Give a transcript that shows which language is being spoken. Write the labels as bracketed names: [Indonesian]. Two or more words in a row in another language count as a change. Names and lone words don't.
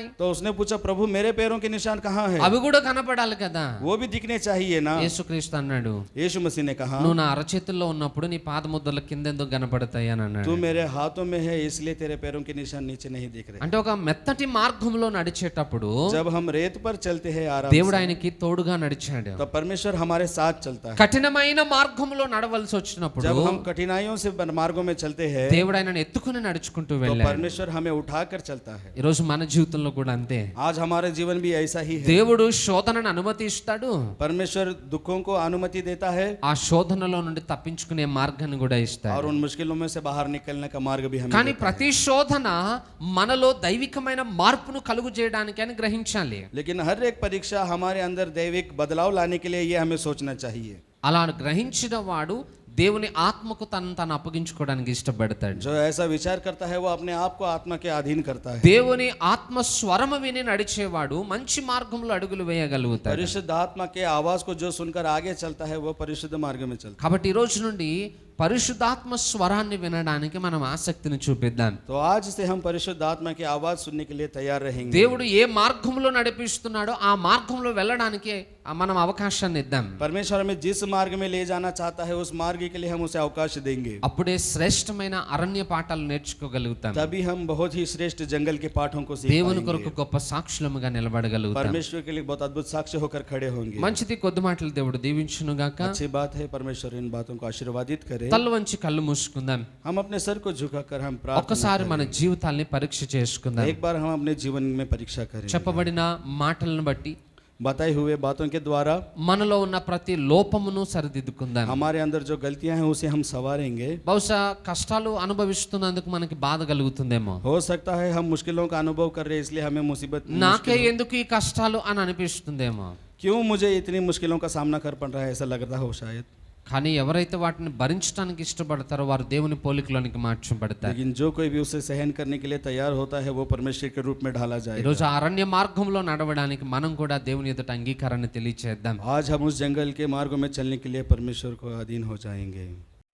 [Hindi] तो उसने पूछा, प्रभु मेरे पैरों के निशान कहाँ हैं? [Telugu] అవి కూడా కనపడాలి కదా. [Hindi] वो भी दिखने चाहिए ना। [Telugu] యేసుక్రీస్తు అన్నాడు, [Hindi] यीशु मसीह ने कहा, [Telugu] నువ్వు నా అరచేతుల్లో ఉన్నప్పుడు నీ పాదముద్రల కింద ఎందుకు కనపడతాయి అని అన్నాడు. [Hindi] तू मेरे हाथों में है इसलिए तेरे पैरों के निशान नीचे नहीं दिख रहे। [Telugu] అంటే ఒక మెత్తటి మార్గంలో నడిచేటప్పుడు [Hindi] जब हम रेत पर चलते हैं आराम [Telugu] దేవుడు [Hindi] से, [Telugu] ఆయనకి తోడుగా నడిచాడు. [Hindi] तो परमेश्वर हमारे साथ चलता है। [Telugu] కఠినమైన మార్గంలో నడవలసి వచ్చినప్పుడు [Hindi] जब हम कठिनाइयों से मार्गों में चलते हैं, [Telugu] దేవుడు ఆయనను ఎత్తుకుని నడుచుకుంటూ [Hindi] तो [Telugu] వెళ్ళాడు. [Hindi] परमेश्वर हमें उठाकर चलता है। [Telugu] ఈ రోజు మన జీవితంలో కూడా అంతే. [Hindi] आज हमारे जीवन भी ऐसा ही है। [Telugu] దేవుడు శోధనను అనుమతిస్తాడు, [Hindi] परमेश्वर दुखों को अनुमति देता है [Telugu] ఆ శోధనలో నుండి తప్పించుకునే మార్గాన్ని కూడా ఇస్తాడు. [Hindi] और उन मुश्किलों में से बाहर निकलने का मार्ग भी हमें [Telugu] కానీ [Hindi] देता है। [Telugu] ప్రతి శోధన మనలో దైవికమైన మార్పును కలుగు చేయడానికి అని గ్రహించాలి. [Hindi] लेकिन हर एक परीक्षा हमारे अंदर दैविक बदलाव लाने के लिए ये हमें सोचना चाहिए। [Telugu] అలా గ్రహించిన వాడు దేవుని ఆత్మకు తను అప్పగించుకోవడానికి ఇష్టపడతాడు. [Hindi] जो ऐसा विचार करता है वो अपने आप को आत्मा के अधीन करता है। [Telugu] దేవుని ఆత్మ స్వరము విని నడిచేవాడు మంచి మార్గంలో అడుగులు వేయగలుగుతాడు. [Hindi] परिशुद्ध आत्मा के आवाज को जो सुनकर आगे चलता है वो परिशुद्ध मार्ग में चलता [Telugu] కాబట్టి ఈ రోజు నుండి పరిశుద్ధాత్మ స్వరాన్ని వినడానికి మనం ఆసక్తిని చూపిద్దాం. [Hindi] है। तो आज से हम परिशुद्ध आत्मा की आवाज सुनने के लिए तैयार रहेंगे। [Telugu] దేవుడు ఏ మార్గంలో నడిపిస్తున్నాడో ఆ మార్గంలో వెళ్ళడానికి మనం అవకాశాన్ని ఇద్దాం. [Hindi] परमेश्वर हमें जिस मार्ग में ले जाना चाहता है उस मार्ग के लिए हम उसे अवकाश देंगे। [Telugu] అప్పుడే శ్రేష్టమైన అరణ్య పాఠాలు నేర్చుకోగలుగుతాం. [Hindi] तभी हम बहुत ही श्रेष्ठ जंगल के पाठों को सीख [Telugu] దేవుని [Hindi] पाएंगे। [Telugu] కొరకు గొప్ప సాక్షులముగా నిలబడగలుగుతాం. [Hindi] परमेश्वर के लिए बहुत अद्भुत साक्ष्य होकर खड़े होंगे। [Telugu] మంచిది, కొద్ది మాటలు దేవుడు దీవించును గాక. [Hindi] अच्छी बात है, परमेश्वर इन बातों को आशीर्वादित करे। [Telugu] తల వంచి కళ్ళు మూసుకుందాం. [Hindi] हम अपने सर को झुकाकर हम प्रार्थना [Telugu] ఒక్కసారి మన జీవితాల్ని పరీక్ష చేసుకుందాం. [Hindi] एक बार हम अपने जीवन में परीक्षा करें। [Telugu] చెప్పబడిన మాటలను బట్టి [Hindi] बताए हुए बातों के द्वारा [Telugu] మనలో ఉన్న ప్రతి లోపమును సరిదిద్దుకుందాం. [Hindi] हमारे अंदर जो गलतियां हैं उसे हम संवारेंगे। [Telugu] బహుశా కష్టాలు అనుభవిస్తున్నందుకు మనకి బాధ కలుగుతుందేమో. [Hindi] हो सकता है हम मुश्किलों का अनुभव कर रहे हैं इसलिए हमें [Telugu] నాకే ఎందుకు ఈ కష్టాలు అని అనిపిస్తుందేమో. [Hindi] क्यों मुझे इतनी मुश्किलों का सामना कर पड़ रहा है ऐसा लगता हो शायद। [Telugu] కానీ ఎవరైతే వాటిని భరించడానికి ఇష్టపడతారో వారు దేవుని పోలికలోనికి మార్చబడతారు. [Hindi] लेकिन जो कोई भी उसे सहन करने के लिए तैयार होता है वो परमेश्वर के रूप में ढाला [Telugu] ఈ [Hindi] जाएगा। [Telugu] రోజు అరణ్య మార్గంలో నడవడానికి మనం కూడా దేవుని ఎదుట అంగీకారాన్ని తెలియచేద్దాం. [Hindi] आज हम उस जंगल के मार्गों में चलने के लिए परमेश्वर को अधीन हो जाएंगे।